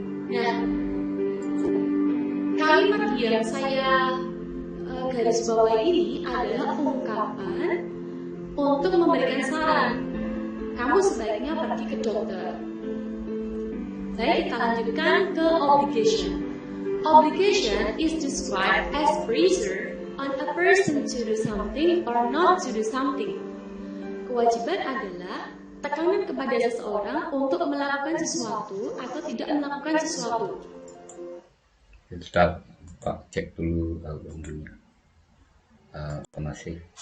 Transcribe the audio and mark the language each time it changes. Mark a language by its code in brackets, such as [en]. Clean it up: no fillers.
[id] Nah, kalimat yang saya garis bawahi ini adalah ungkapan untuk memberikan saran. Kamu sebaiknya pergi ke dokter. Baik, kita lanjutkan ke obligation. [en] Obligation is described as pressure on a person to do something or not to do something. [id] Kewajiban adalah tekanan kepada seseorang untuk melakukan sesuatu atau tidak melakukan sesuatu. Start, Pak, cek dulu albumnya. Masih.